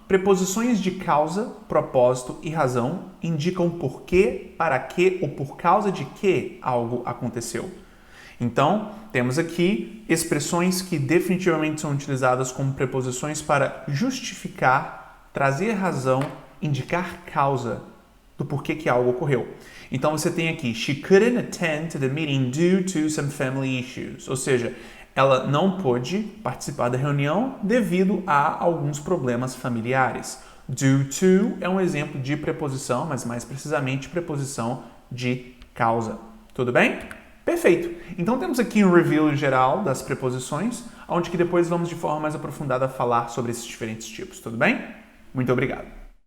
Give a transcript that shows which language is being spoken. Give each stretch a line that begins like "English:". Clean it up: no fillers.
Portuguese: Preposições de causa, propósito e razão indicam por quê, para quê ou por causa de que algo aconteceu. Então, temos aqui expressões que definitivamente são utilizadas como preposições para justificar, trazer razão, indicar causa do porquê que algo ocorreu. Então, você tem aqui,
English: she couldn't attend to the meeting due to some family issues.
Portuguese: Ou seja, ela não pôde participar da reunião devido a alguns problemas familiares. Due to é um exemplo de preposição, mas mais precisamente preposição de causa. Tudo bem? Perfeito! Então temos aqui um review geral das preposições, onde que depois vamos de forma mais aprofundada falar sobre esses diferentes tipos, tudo bem? Muito obrigado!